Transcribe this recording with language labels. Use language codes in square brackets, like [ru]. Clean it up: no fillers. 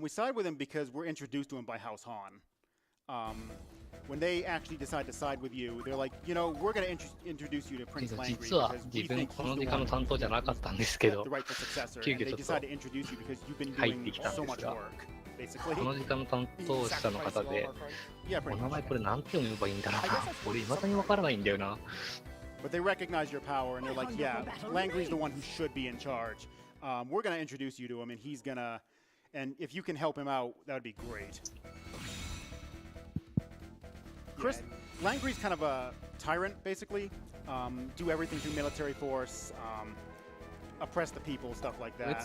[en] We side with him because we're introduced to him by House Han. When they actually decide to side with you, they're like, you know, we're going to introduce you to Prince Langry because we think he's the one who's the rightful successor. And they decide to introduce you because you've been doing so much work, basically. [ja] この時間の担当者の方で、お名前これなんて読めばいいんだろうな。俺未だにわからないんだよな。 [en] But they recognize your power and they're like, yeah, Langry's the one who should be in charge. We're going to introduce you to him and he's going to, and if you can help him out, that would be great. Langry's kind of a tyrant, basically. Do everything through military force, oppress the people, stuff like that.